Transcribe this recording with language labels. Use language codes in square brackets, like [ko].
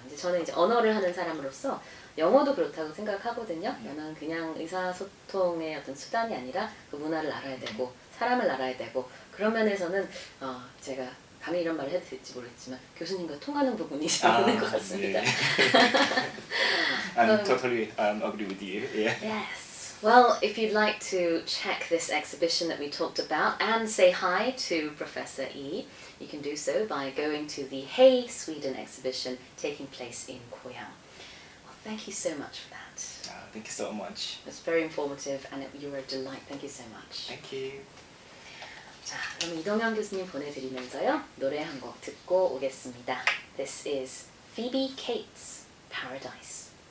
[ko] 이제 저는 이제 언어를 하는 사람으로서 영어도 그렇다고 생각하거든요. 영어는 그냥 의사소통의 어떤 수단이 아니라 그 문화를 알아야 되고 사람을 알아야 되고 그런 면에서는 제가 감히 이런 말을 해도 될지 모르겠지만 교수님과 통하는 부분이 있는 것 같습니다. 네. [en] I'm totally agree with you. Yeah. Yes. Well, if you'd like to check this exhibition that we talked about and say hi to Professor E, you can do so by going to the Hey Sweden exhibition taking place in Koyang. Well, thank you so much for that. Thank you so much. It was very informative and you were a delight. Thank you so much. Thank you. [ko] 자, 그럼 이동현 교수님 보내드리면서요. 노래 한 곡 듣고 오겠습니다. [en] This is Phoebe Cates' Paradise.